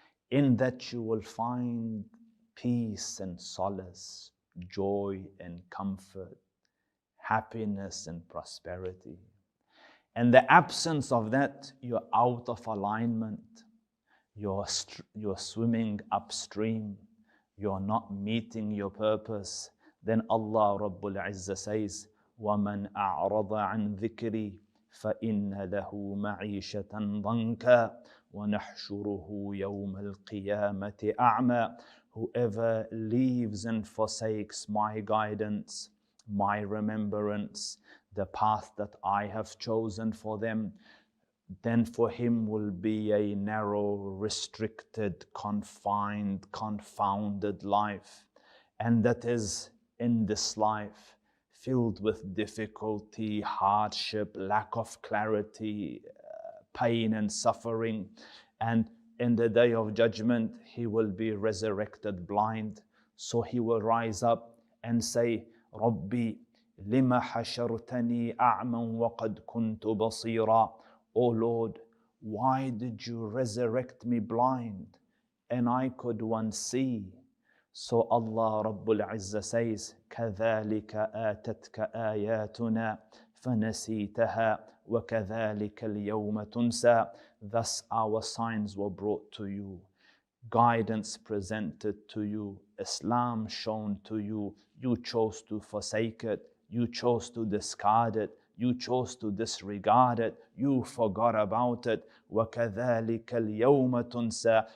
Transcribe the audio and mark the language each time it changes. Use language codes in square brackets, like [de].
[en] In that you will find peace and solace, joy and comfort, happiness and prosperity. And the absence of that, you're out of alignment, you're swimming upstream, you're not meeting your purpose. Then Allah Rabbul Izzah says, [ar] وَمَنْ أَعْرَضَ عَنْ ذِكْرِي فَإِنَّ لَهُ مَعِيشَةً ضَنْكًا وَنَحْشُرُهُ يَوْمَ الْقِيَامَةِ أَعْمَى. [en] Whoever leaves and forsakes my guidance, my remembrance, the path that I have chosen for them, then for him will be a narrow, restricted, confined, confounded life. And that is in this life, filled with difficulty, hardship, lack of clarity, pain and suffering. And in the day of judgment, he will be resurrected blind. So he will rise up and say, [ar] Rabbi, lima hashartani a'man wa qad kuntu basira. [en] O Lord, why did you resurrect me blind and I could once see? So Allah Rabbul Izzah says, [ar] كَذَلِكَ آتَتْكَ آيَاتُنَا فَنَسِيتَهَا وَكَذَلِكَ الْيَوْمَ تُنْسَى. [en] Thus our signs were brought to you, guidance presented to you, Islam shown to you. You chose to forsake it, you chose to discard it, you chose to disregard it, you forgot about it. [ar] وَكَذَلِكَ الْيَوْمَ تُنْسَى.